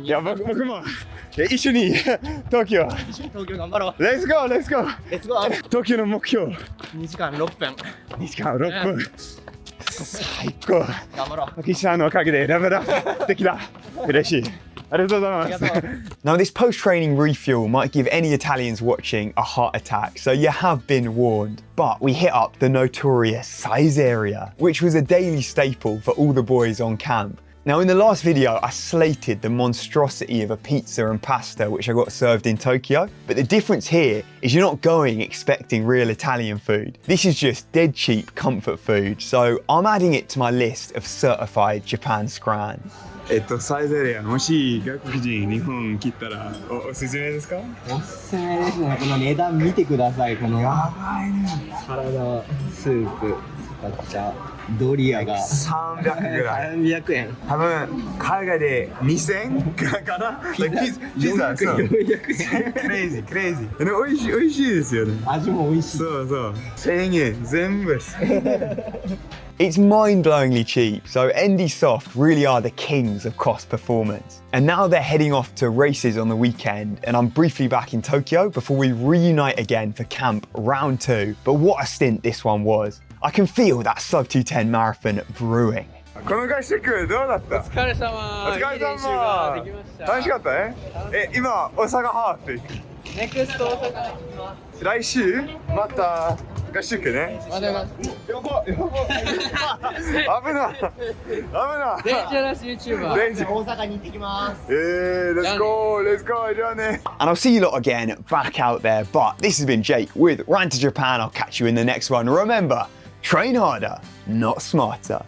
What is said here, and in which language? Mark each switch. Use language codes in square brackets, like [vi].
[ja] いや僕も一緒に東京頑張ろう。レッツゴー東京の目標 2時間6分。 2時間6分。最高。頑張ろう。岸さんのおかげでレベルアップできた。嬉しい。ありがとうございます。 [en] Now this post-training refuel might give any Italians watching a heart attack, so you have been warned. But we hit up the notorious size area, which was a daily staple for all the boys on camp. Now in the last video, I slated the monstrosity of a pizza and pasta which I got served in Tokyo, but the difference here is you're not going expecting real Italian food. This is just dead cheap comfort food, so I'm adding it to my list of certified Japan scran. [ja] サイゼリヤ、もし外国人日本来たらおすすめですか？おすすめですね。この値段見てください。このやばいね。サラダスープ、使ったドリアが 300ぐらい。 300円。多分海外で2000かな？ピザそう。 400円。クレイジー。でも美味しいですよね。味も美味しい。そうそう。1000円全部。 [en] It's mind-blowingly cheap, so ND Soft really are the kings of cost performance. And now they're heading off to races on the weekend, and I'm briefly back in Tokyo before we reunite again for camp round 2. But what a stint this one was. I can feel that sub 210 marathon brewing. [ja] この合宿どうだった？お疲れ様。お疲れ様。いい練習ができました。楽しかったね。今大阪ハーフ。ネクスト大阪行きます。来週また合宿ね。まだやば危ないデンジャラス YouTuber 大阪に行ってきます。 Let's go じゃあね。 [en] And I'll see you lot again back out there, but this has been Jake with Rantojapan. I'll catch you in the next one. Remember, train harder, not smarter.